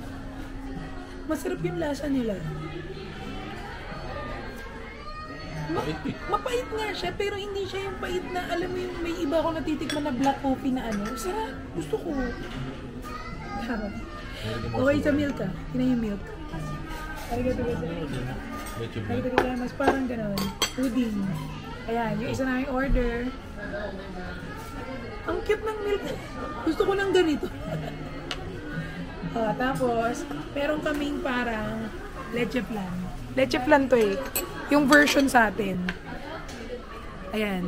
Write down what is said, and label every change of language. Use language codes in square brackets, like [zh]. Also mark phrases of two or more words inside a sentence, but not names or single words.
[tl] Masarap yung lasa nila. Mapait nga siya, pero hindi siya yung pait na, alam mo yung may iba ako natitikman na [en] black coffee [tl] na ano. Sarap. Gusto ko. Harap. Okay, sa milk ah. Tingnan yung milk. [ja] ありがとうございます。ありがとうございます. [tl] Parang gano'n. Pudding. Ayan, yung isa namin order. Ang cute ng milk. Gusto ko ng ganito. Tapos, meron kaming parang leche flan. Leche flan to eh. Yung version sa atin. Ayan.